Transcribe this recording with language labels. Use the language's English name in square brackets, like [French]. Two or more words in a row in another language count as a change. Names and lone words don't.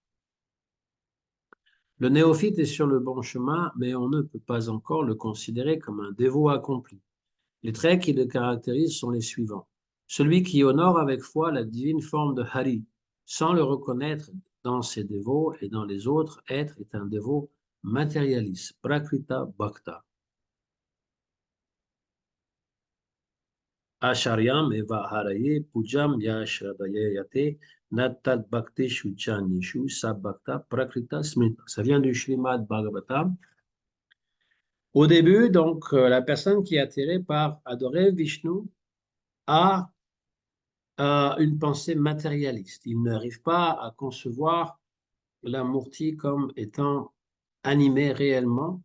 [French] Le néophyte est sur le bon chemin, mais on ne peut pas encore le considérer comme un dévot accompli. Les traits qui le caractérisent sont les suivants. Celui qui honore avec foi la divine forme de Hari, sans le reconnaître dans ses dévots et dans les autres êtres, est un dévot matérialiste, [Sanskrit] प्राकृत भक्त. अर्चायाम् एव हरये पूजां यः श्रद्धयेहते न तद् भक्तेषु चान्येषु स भक्तः प्राकृतः स्मृतः. [French] Ça vient du Srimad Bhagavatam. Au début, donc, la personne qui est attirée par adorer Vishnu a une pensée matérialiste. Il n'arrive pas à concevoir la Murti comme étant animée réellement.